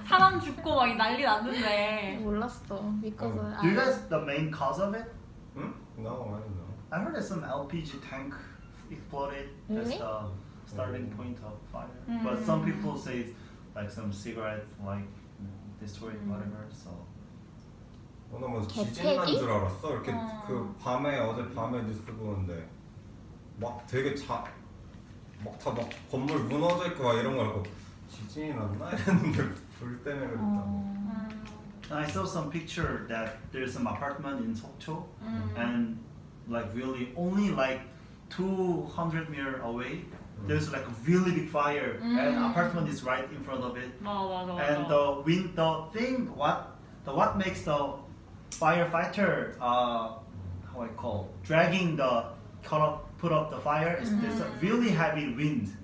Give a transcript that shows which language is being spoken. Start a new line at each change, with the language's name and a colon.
Korean: 사람 죽고 막 난리 났는데. 몰랐어. because
English: Do you guys the main cause of it? 응? No, I don't know. I heard that some LPG tank exploded. That's Really? the starting point of fire. Mm. But some people say it's like some cigarette like destroyed whatever. So
Korean: 나 뭐 개패기? 지진 난 줄 알았어. 이렇게 어. 그 밤에 어제 밤에 뉴스 보는데 막 되게 막 다 막 건물 무너져 있고 막 이런 거 알고 지진이 났나 이랬는데 불 때문에 그랬다.
English: and I saw some picture that there's some apartment in Sokcho and like really only like 200 meters away there's like a really big fire and apartment is right in front of it.
Korean: 맞아.
English: And the thing what makes the firefighter how I call dragging the put up the fire is there's a really heavy wind.